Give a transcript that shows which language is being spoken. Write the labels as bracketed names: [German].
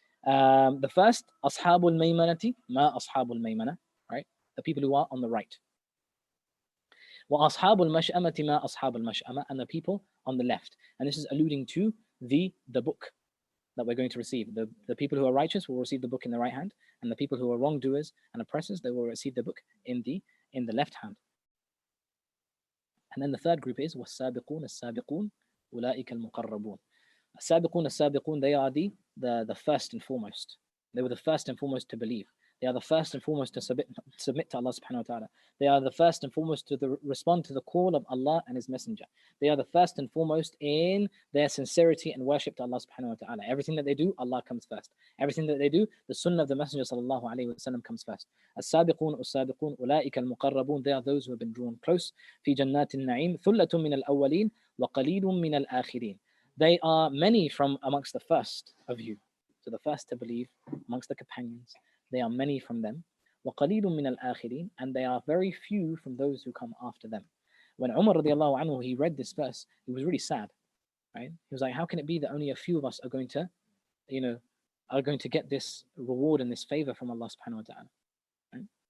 [English] The first, [Arabic] أَصْحَابُ الْمَيْمَنَةِ مَا أَصْحَابُ الْمَيْمَنَةِ, right? [English] The people who are on the right. [Arabic] وَأَصْحَابُ الْمَشْأَمَةِ مَا أَصْحَابُ الْمَشْأَمَةِ. [English] And the people on the left. And this is alluding to the book that we're going to receive. The people who are righteous will receive the book in the right hand, and the people who are wrongdoers and oppressors, they will receive the book in the left hand. And then the third group is [Arabic] وَالسَّابِقُونَ السَّابِقُونَ أُولَٰئِكَ الْمُقَرَّبُونَ. السَّابِقُونَ السَّابِقُونَ, [English] they are the first and foremost. They were the first and foremost to believe. They are the first and foremost to submit to Allah subhanahu wa ta'ala. They are the first and foremost to respond to the call of Allah and His Messenger. They are the first and foremost in their sincerity and worship to Allah subhanahu wa ta'ala. Everything that they do, Allah comes first. Everything that they do, the sunnah of the Messenger sallallahu alayhi wa sallam comes first. [Arabic] السابقون السابقون أولئك المقربون. [English] They are those who have been drawn close. [Arabic] في جنات النعيم ثلة من الأولين وقليل من الآخرين. [English] They are many from amongst the first of you. So the first to believe amongst the companions. They are many from them. [Arabic] وَقَلِيلٌ مِّنَ الْآخِرِينَ. [English] And they are very few from those who come after them. When Umar radiallahu anhu, he read this verse, he was really sad, right? He was like, how can it be that only a few of us are going to, get this reward and this favor from Allah subhanahu wa ta'ala, right?